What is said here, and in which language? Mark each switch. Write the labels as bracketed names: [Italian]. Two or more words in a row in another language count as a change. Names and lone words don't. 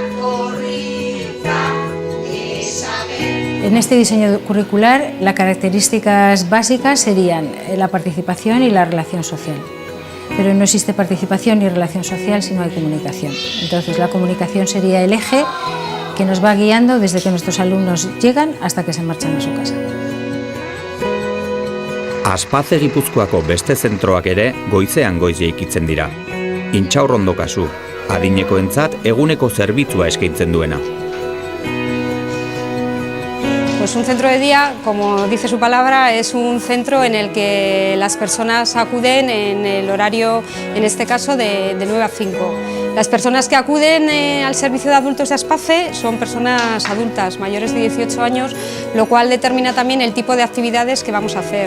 [Spanish] En este diseño curricular, las características básicas serían la participación y la relación social. Pero no existe participación ni relación social si no hay comunicación. Entonces, la comunicación sería el eje que nos va guiando desde que nuestros alumnos llegan hasta que se marchan a su casa. [Basque] Aspaze Gipuzkoako beste zentroak ere goizean goiz jeikitzen dira. Intxaurrondo kasu, adinekoentzat eguneko zerbitzua eskaintzen duena. [Spanish] Pues un centro de día, como dice su palabra, es un centro en el que las personas acuden en el horario, en este caso, de 9 a 5. Las personas que acuden al servicio de adultos de Aspace son personas adultas, mayores de 18 años, lo cual determina también el tipo de actividades que vamos a hacer.